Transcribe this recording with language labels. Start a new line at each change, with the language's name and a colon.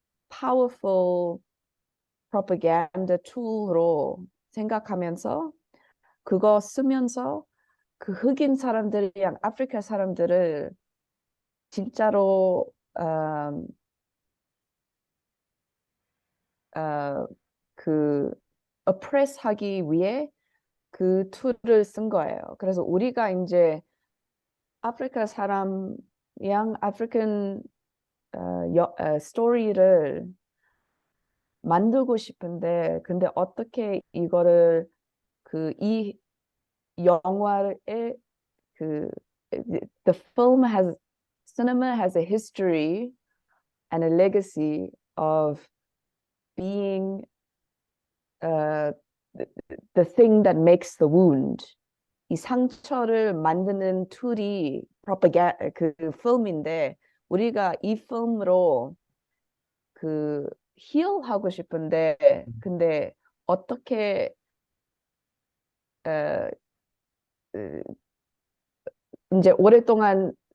English: powerful propaganda tool
Korean: 로 생각하면서 그거 쓰면서 그 흑인 사람들이랑 아프리카 사람들을 진짜로 어, 그 oppress 하기 위해 그 툴을 쓴 거예요. 그래서 우리가 이제 아프리카 사람이랑 아프리칸 스토리를 만들고 싶은데, 근데 어떻게 이거를 이 영화의 그
English: the film has cinema has a history and a legacy of being uh, the thing that makes the wound.
Korean: 이 상처를 만드는 툴이 그 필름인데 우리가 이 필름으로 힐하고 싶은데 근데 어떻게 어, 어, 이제 오랫동안